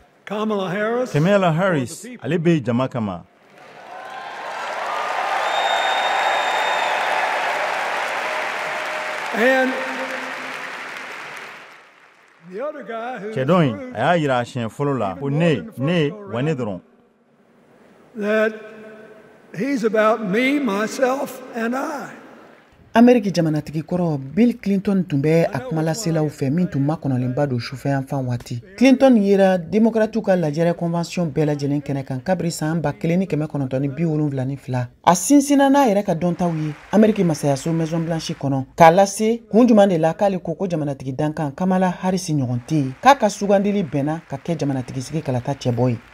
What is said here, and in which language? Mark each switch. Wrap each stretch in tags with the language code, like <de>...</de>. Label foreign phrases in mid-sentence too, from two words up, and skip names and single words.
<bm>Kamala Harris ale bɛ jama kama. Cɛ dɔ in a y'a yira siɲɛ fɔlɔ la ko ne wa ne dɔrɔn.</bm> <en>That he's about me, myself, and I.</en> <bm>Ameriki jamanatigi kɔrɔ Bill Clinton tun bɛ a kumalaselaw fɛ min tun makɔnɔlenba don sufɛyan fan waati. Clinton yera démocrates ka lajɛrɛ convention bɛɛ lajɛlen kɛnɛ kan kabiri san 1972. A sinsina n'a yɛrɛ ka dɔntaw ye Ameriki masayaso Maison Blanche kɔnɔ k'a lase kun juman de la k'ale ko jamanatigi dankan Kamala Harris ɲɔgɔn tɛ yen k'a ka sugandili bɛnna ka kɛ jamanatigi sigi kalata cɛbɔ ye.</bm>